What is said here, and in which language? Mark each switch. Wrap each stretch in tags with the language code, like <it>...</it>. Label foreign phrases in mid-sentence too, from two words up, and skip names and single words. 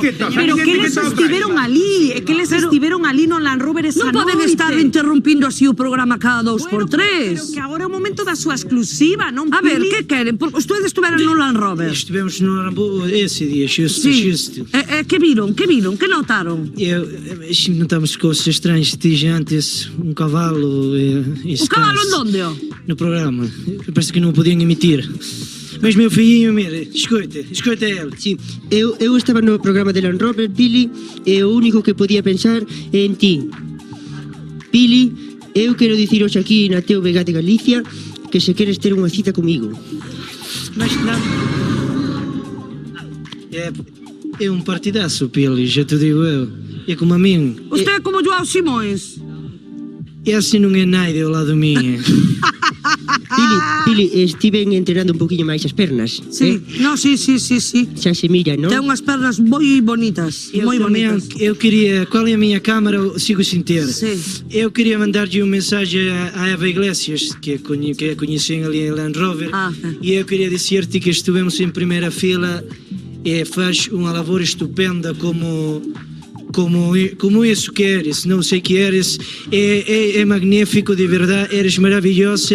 <gl>Pero que eles estiveron ali, é que eles estiveron ali no Land Rover esa Non poden noite. estar interrompindo así o programa cada 2 Bueno, por 3. Pero que agora é o momento da súa exclusiva, non, A ver, Pili? que queren?</gl> <es>Porque ustedes estuveron no Land Rover.</es> <pt>Estivemos no Rambo esse dia, xusto.</pt> <gl>Que viron? Que notaron?</gl> <pt>Notamos coisas estranhas, tijantes, um cavalo.</pt> <gl>O cabalo en donde?</gl> <pt>No programa. Parece que não podiam emitir. Mas meu filhinho, mira, escuta ele.</pt> <gl>Sí, eu estaba no programa de Land Rover, Pili, e o único que podía pensar é en ti. Pili, eu quero dicir hoxe aquí na TVG de Galicia que se queres ter unha cita comigo.</gl> <pt>Mas não. É um partidaço, Pili, já te digo eu. É como a mim. Usted é como Joao Simões. É assim não é nada ao lado minha. Pili,</pt> <gl>estiven entrenando un poquinho máis as pernas. Sí, no, sí. Xa se mira, non? Ten unhas pernas moi bonitas.</gl> <pt>Eu</pt> <gl>Moi</gl> <pt>também,</pt> <gl>bonitas.</gl> <pt>eu queria, qual é a minha câmara, eu sigo sem ter. Sim. Eu queria mandar-lhe uma mensagem à Eva Iglesias, que a conheci ali em Land Rover, e eu queria dizer-te que estivemos em primeira fila e faz uma lavoura estupenda como isso que eres, não sei que eres, é magnífico, de verdade, eres maravilhosa.</pt>